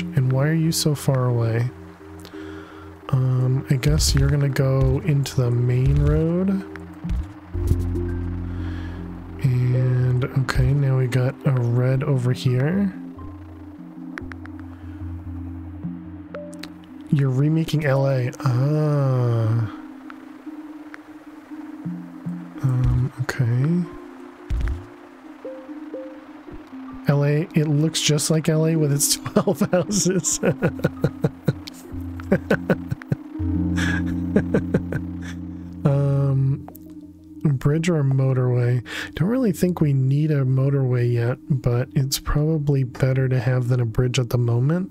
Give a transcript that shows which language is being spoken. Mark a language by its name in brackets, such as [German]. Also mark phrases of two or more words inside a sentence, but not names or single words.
[English] And why are you so far away? I guess you're gonna go into the main road. And okay, now we got a red over here. You're remaking LA. Ah. Okay. LA, it looks just like LA with its 12 houses. Bridge or a motorway? Don't really think we need a motorway yet, but it's probably better to have than a bridge at the moment.